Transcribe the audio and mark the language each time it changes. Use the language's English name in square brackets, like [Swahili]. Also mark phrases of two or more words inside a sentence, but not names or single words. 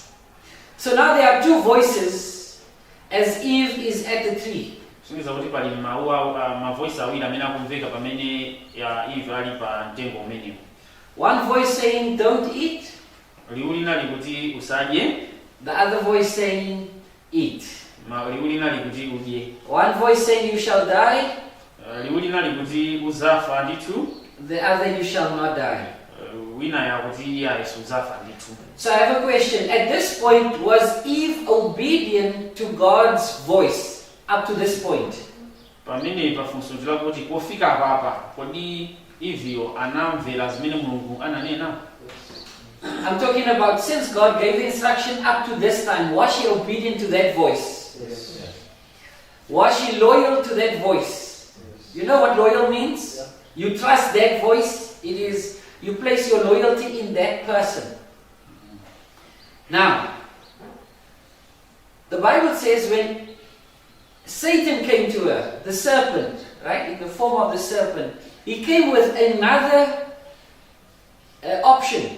[English] So now there are two voices as Eve is at the tree. [Nyanja] Simiza kuti pali mavoice awiri amene akumveka pamene Eve ali pa mtengo umenewu. [English] One voice saying don't eat, [Nyanja] liwu lina likuti usadye, [English] the other voice saying eat. [Nyanja] liwu lina likuti udye. [English] One voice saying you shall die, [Nyanja] liwu lina likuti uzafa ndithu, [English] the other you shall not die. [Nyanja] wina yakuti iye suzafa ndithu. [English] So I have a question. At this point, was Eve obedient to God's voice up to this point? [Nyanja] Pamene pafunso kuti pofika papa kodi Eve anamvera zimene Mulungu ananena? [English] I'm talking about since God gave the instruction up to this time, was she obedient to that voice? Yes. Was she loyal to that voice? You know what loyal means? You trust that voice. It is, you place your loyalty in that person. Now, the Bible says when Satan came to her, the serpent, right, in the form of the serpent, he came with another option.